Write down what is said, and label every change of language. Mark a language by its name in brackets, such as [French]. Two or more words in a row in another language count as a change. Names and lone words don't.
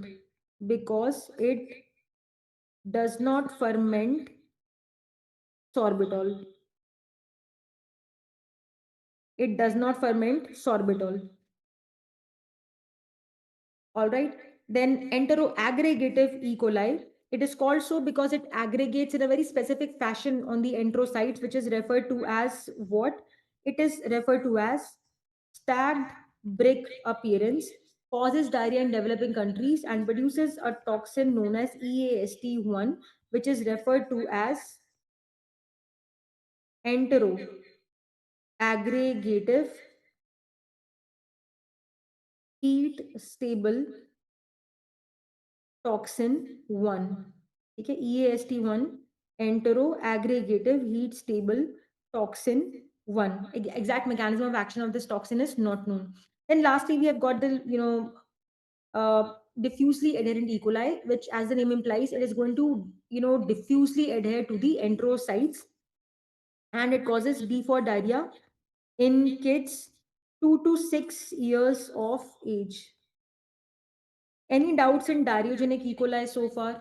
[English] Because it does not ferment sorbitol. It does not ferment sorbitol. All right. Then enteroaggregative E. coli. It is called so because it aggregates in a very specific fashion on the enterocytes, which is referred to as what? It is referred to as stacked brick appearance, causes diarrhea in developing countries, and produces a toxin known as EAST1, which is referred to as enteroaggregative heat stable toxin 1. [Hindi] ठीक है, [English] EAST1 entero aggregative heat stable toxin 1. Exact mechanism of action of this toxin is not known. Then lastly, we have got the diffusely adherent E. coli, which, as the name implies, it is going to diffusely adhere to the enterocytes, and it causes D for diarrhea in kids 2 to 6 years of age. Any doubts in Diarrheagenic E. coli so far?